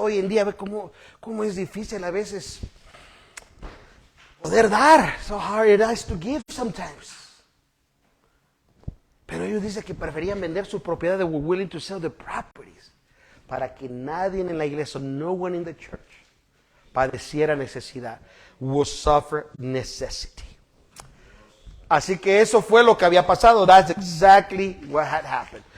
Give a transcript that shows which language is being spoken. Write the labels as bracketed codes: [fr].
[es] Hoy en día ve cómo es difícil a veces poder dar. [en] So hard it is to give sometimes. [es] Pero ellos dicen que preferían vender su propiedad, [en] they were willing to sell their properties, [es] para que nadie en la iglesia, [en] no one in the church, [es] padeciera necesidad, [en] would suffer necessity. [es] Así que eso fue lo que había pasado. [en] That's exactly what had happened.